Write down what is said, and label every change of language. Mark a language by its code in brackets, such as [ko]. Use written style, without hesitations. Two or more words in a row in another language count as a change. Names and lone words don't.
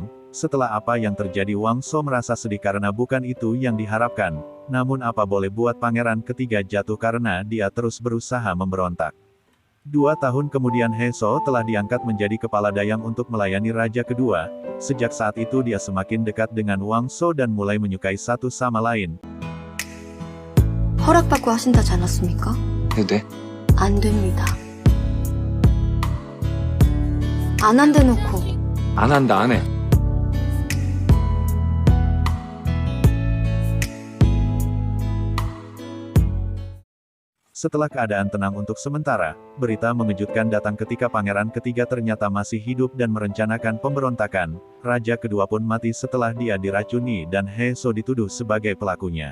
[id] Setelah apa yang terjadi Wang Shou merasa sedih karena bukan itu yang diharapkan. Namun apa boleh buat pangeran ketiga jatuh karena dia terus berusaha memberontak. 2 tahun kemudian He Shou telah diangkat menjadi kepala dayang untuk melayani raja kedua. Sejak saat itu dia semakin dekat dengan Wang Shou dan mulai menyukai satu sama lain. [ko] 허락받고 하신다지 않았습니까? 해도 돼? 안 됩니다. 안 한대 놓고 안 한다, 안 해. [id] Setelah keadaan tenang untuk sementara, berita mengejutkan datang ketika pangeran ketiga ternyata masih hidup dan merencanakan pemberontakan. Raja kedua pun mati setelah dia diracuni dan He Shou dituduh sebagai pelakunya.